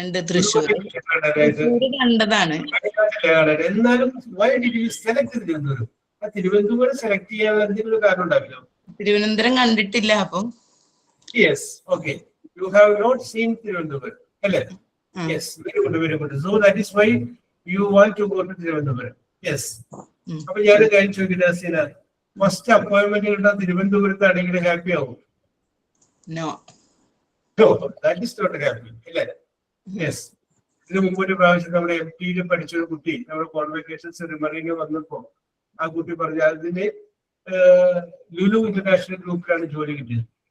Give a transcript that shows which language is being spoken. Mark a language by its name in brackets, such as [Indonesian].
[Malayalam] തൃശ്ശൂർ കണ്ടതാണ്. എന്നാലും [English] why did you select [Malayalam] Thiruvananthapuram? ആ തിരുവനന്തപുരം സെലക്ട് ചെയ്യാൻ എന്തെങ്കിലും കാരണം ഉണ്ടാവില്ലോ? തിരുവനന്തപുരം കണ്ടിട്ടില്ല. അപ്പം [English] Yes, okay, you have not seen Thiruvananthapuram അല്ലേ? Yes, very good. So that is why you want to go to Tiruvandhuram. Yes. [Malayalam] അപ്പൊ ഞാൻ കാര്യം ചോദിക്കട്ടെ ഹസീന, ഫസ്റ്റ് അപ്പോയിന്റ്മെന്റ് കിട്ടാൻ തിരുവനന്തപുരത്താണെങ്കിൽ ഹാപ്പി ആവും? [English] No, that is not happy അല്ലേ? Yes. [Malayalam] ഇതിനു മുമ്പ് ഒരു പ്രാവശ്യം നമ്മുടെ MT-യിൽ പഠിച്ചൊരു കുട്ടി നമ്മുടെ കോൺവെക്കേഷൻ സെറിമണിയിൽ വന്നപ്പോ ആ കുട്ടി പറഞ്ഞു അതിന് ലുലു ഇന്റർനാഷണൽ ഗ്രൂപ്പിലാണ് ജോലി കിട്ടിയത്.